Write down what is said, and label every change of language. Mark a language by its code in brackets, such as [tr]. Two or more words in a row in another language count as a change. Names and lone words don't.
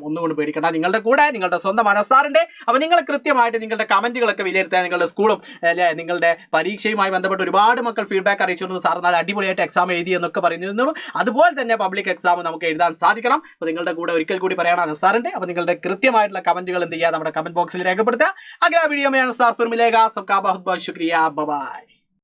[ml] ഒന്നുകൊണ്ട് പേടിക്കണ്ട, നിങ്ങളുടെ കൂടെ നിങ്ങളുടെ സ്വന്തം മനസ്സാറുണ്ട്. അപ്പോൾ നിങ്ങൾ കൃത്യമായിട്ട് നിങ്ങളുടെ കമൻറ്റുകളൊക്കെ വിലയിരുത്തുക. നിങ്ങളുടെ സ്കൂളും അല്ലെ നിങ്ങളുടെ പരീക്ഷയുമായി ബന്ധപ്പെട്ട് ഒരുപാട് മക്കൾ ഫീഡ്ബാക്ക് അറിയിച്ചിരുന്നു, സാർ നല്ല അടിപൊളിയായിട്ട് എക്സാം എഴുതി എന്നൊക്കെ പറഞ്ഞിരുന്നു. അതുപോലെ തന്നെ [en] public exam [ml] നമുക്ക് എഴുതാൻ സാധിക്കണം. അപ്പോൾ നിങ്ങളുടെ കൂടെ ഒരിക്കൽ കൂടി പറയണം അനസാറിന്റെ. അപ്പോൾ നിങ്ങളുടെ കൃത്യമായിട്ടുള്ള കമന്റുകൾ എന്ത് ചെയ്യുക, നമ്മുടെ കമന്റ് ബോക്സിൽ രേഖപ്പെടുത്തുക. [hi] अगला वीडियो में अनसार फिर मिलेगा. सबका बहुत बहुत शुक्रिया. [en] bye bye.